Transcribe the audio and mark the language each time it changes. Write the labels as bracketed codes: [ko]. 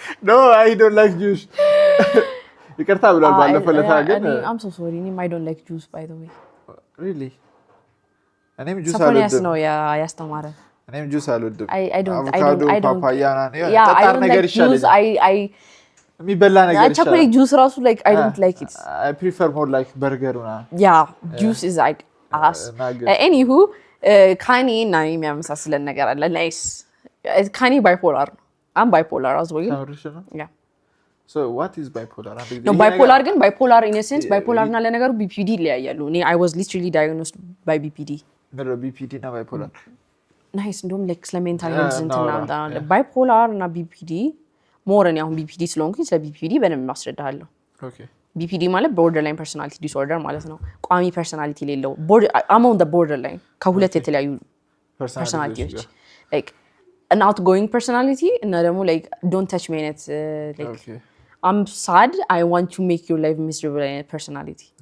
[en] no I don't like juice ይቅርታ ብሏል ባለፈው ለታ ግን I'm so sorry I don't like juice by the way [am] really እኔም ጁስ ሰፎንያስ ነው ያስተማረ እኔም ጁስ አልወድም [en] I don't [am] ፓፓያ ጠጣር ነገር ይሻላል የሚበላ ነገር ይሻላል [en] chocolate juice ራሱ like I don't like it I prefer more like burger እና yeah juice is like ass anywho ካኒ እና የሚያመሳስለን ነገር አለ nice ካኒ bipolar I'm bipolar as well yeah so what is bipolar no bipolar ግን bipolar in a sense bipolar እና ለነገሩ BPD ይለያያሉ እኔ I was literally diagnosed by BPD BPD እና bipolar [am] nice እንደውም like ስለ mental health እንትና bipolar እና BPD more እኔ አሁን BPD ስለሆንኩኝ ስለ BPD በደንብ ማስረዳሃለሁ [en] okay BPD ማለት borderline personality disorder ማለት ነው ቋሚ personality የሌለው I'm on the borderline ከሁለት የተለያዩ personalities like an outgoing personality እና ደግሞ like don't touch me like okay I'm sad I want to make your life miserable personality